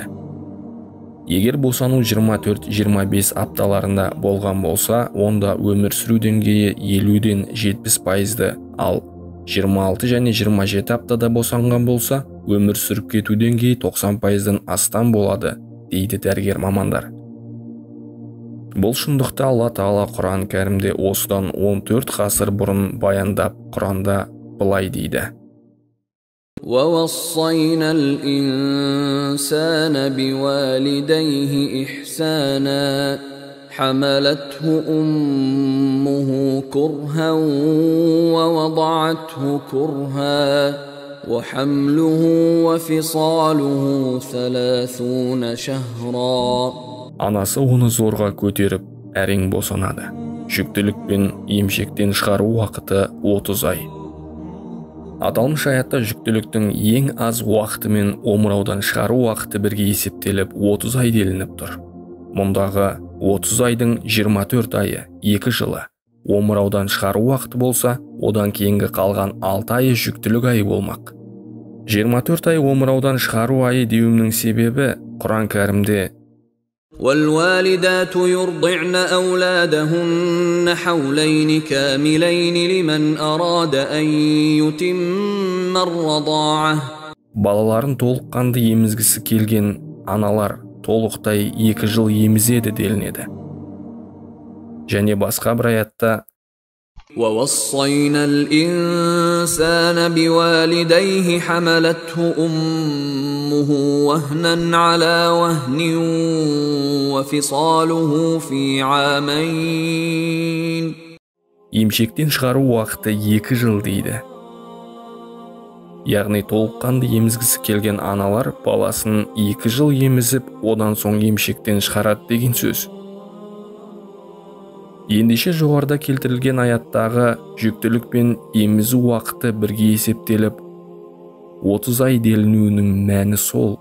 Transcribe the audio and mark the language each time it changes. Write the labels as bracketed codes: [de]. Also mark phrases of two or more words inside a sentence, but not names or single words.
[kk] Егер босану 24-25 апталарында болған болса, онда өмір сүру деңгейі 50-ден 70%-ды, ал 26 және 27 аптада босанған болса, өмір сүріп кету деңгейі 90%-дан астам болады, дейді дәрігер мамандар. Бұл шындықты Алла Тағала Құран кәрімде осыдан 14 ғасыр бұрын баяндап, Құранда былай дейді. [ar] وَوَصَّيْنَا الْإِنسَانَ بِوَالِدَيْهِ إِحْسَانًا حَمَلَتْهُ أُمُّهُ كُرْهًا وَوَضَعَتْهُ كُرْهًا وَحَمْلُهُ وَفِصَالُهُ 30 شهرا. [kk] Анасы оны зорға көтеріп, әрең босанады. Жүктілік пен емшектен шығару уақыты 30 ай. Аталмыш аятта жүктіліктің ең аз уақыты мен омыраудан шығару уақыты бірге есептеліп 30 ай делініп тұр. Мұндағы 30 айдың 24 айы 2 жылы омыраудан шығару уақыты болса, одан кейінгі қалған 6 айы жүктілік айы болмақ. 24 ай омыраудан шығару айы деуімнің себебі Құран кәрімде [ar] وَالْوَالِدَاتُ يُرْضِعْنَ أَوْلَادَهُنَّ حَوْلَيْنِ كَامِلَيْنِ لِمَنْ أَرَادَ أَنْ يُتِمَّ الرَّضَاعَةَ. [kk] Балаларын толыққанды емізгісі келген аналар толықтай 2 жыл емізеді делінеді. Және басқа бір аятта [ar] وَوَصَّيْنَا الْإِنسَانَ بِوَالِدَيْهِ حَمَلَتْهُ أُمُّهُ وَهْنًا عَلَى وَهْنٍ وَفِصَالُهُ فِي عَامَيْنِ. [kk] Емшектен шығару уақыты 2 жыл дейді. Яғни толыққанды емізгісі келген аналар баласын 2 жыл емізіп, одан соң емшектен шығарады деген сөз. Ендеше жоғарыда келтірілген аяттағы жүктілік пен емізу уақыты бірге есептеліп, 30 ай делінуінің мәні сол.